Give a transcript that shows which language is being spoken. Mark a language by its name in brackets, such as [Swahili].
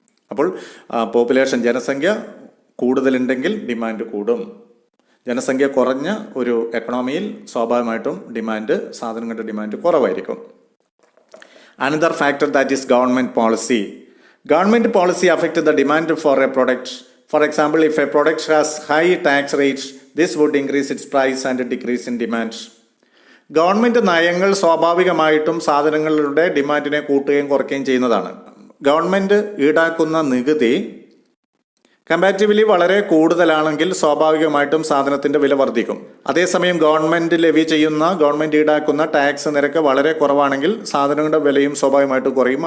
[Malayalam] അപ്പോൾ പോപ്പുലേഷൻ, ജനസംഖ്യ കൂടുതലുണ്ടെങ്കിൽ ഡിമാൻഡ് കൂടും. ജനസംഖ്യ കുറഞ്ഞ ഒരു എക്കണോമിയിൽ സ്വാഭാവികമായിട്ടും സാധനങ്ങളുടെ ഡിമാൻഡ് കുറവായിരിക്കും. [English] Another factor that is government policy. Government policy affects the demand for a product. For example, if a product has high tax rates, this would increase its price and decrease in demand. [Malayalam] Government നയങ്ങൾ സ്വാഭാവികമായിട്ടും സാധനങ്ങളുടെ ഡിമാൻഡിനെ കൂട്ടുകയും കുറയ്ക്കുകയും ചെയ്യുന്നതാണ്. Government ഈടാക്കുന്ന നികുതി comparatively വളരെ കൂടുതലാണെങ്കിൽ സ്വാഭാവികമായിട്ടും സാധനത്തിന്റെ വില വർദ്ധിക്കും. അതേസമയം ഗവൺമെന്റ് ഈടാക്കുന്ന ടാക്സ് നിരക്ക് വളരെ കുറവാണെങ്കിൽ സാധനങ്ങളുടെ വിലയും സ്വാഭാവികമായിട്ടും കുറയും.